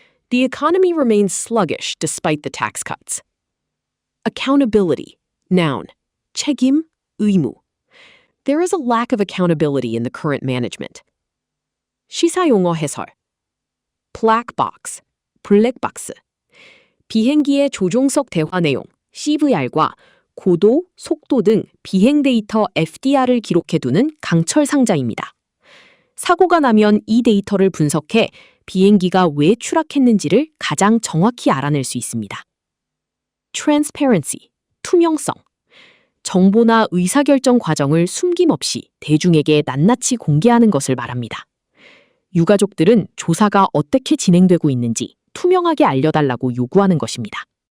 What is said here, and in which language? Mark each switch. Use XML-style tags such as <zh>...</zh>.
<en>The economy remains sluggish despite the tax cuts. Accountability. Noun.</en> <ko>책임, 의무.</ko> <en>There is a lack of accountability in the current management.</en> <ko>시사용어 해설.</ko> <en>Black box, 블랙 박스.</en> <ko>비행기의 조종석 대화 내용, CVR과 고도, 속도 등 비행 데이터 FDR을 기록해두는 강철 상자입니다. 사고가 나면 이 데이터를 분석해 비행기가 왜 추락했는지를 가장 정확히 알아낼 수 있습니다.</ko> <en>Transparency,</en> <ko>투명성. 정보나 의사결정 과정을 숨김없이 대중에게 낱낱이 공개하는 것을 말합니다. 유가족들은 조사가 어떻게 진행되고 있는지 투명하게 알려달라고 요구하는 것입니다.</ko>